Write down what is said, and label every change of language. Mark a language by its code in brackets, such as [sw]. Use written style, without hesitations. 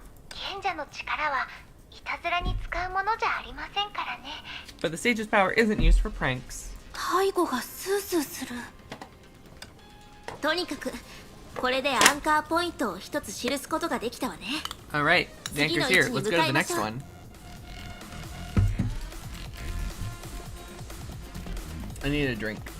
[ja] 賢者の力はいたずらに使うものじゃありませんからね。 [en] But the sage's power isn't used for pranks. [ja] 背後がスースーする。とにかくこれでアンカーポイントを一つ記すことができたわね。 [en] Alright, the anchor's here. Let's go to the next one. I need a drink.